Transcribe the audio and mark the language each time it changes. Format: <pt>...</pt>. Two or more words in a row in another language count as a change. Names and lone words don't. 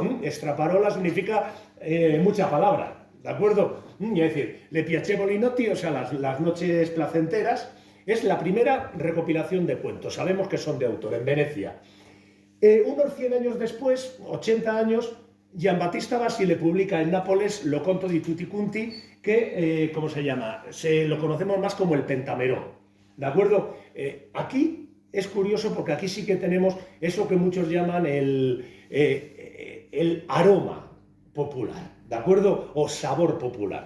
<es>Straparola significa mucha palabra. ¿De acuerdo? Es decir, Le Piacevoli Notti, o sea, las noches placenteras, es la primera recopilación de cuentos. Sabemos que son de autor, en Venecia. Unos 100 años después, 80 años, Giambattista Basile publica en Nápoles Lo conto di tutti quanti, que, ¿cómo se llama? Lo conocemos más como el Pentamerón. ¿De acuerdo? Aquí es curioso porque aquí sí que tenemos eso que muchos llaman el aroma popular. ¿De acuerdo? O sabor popular.</es>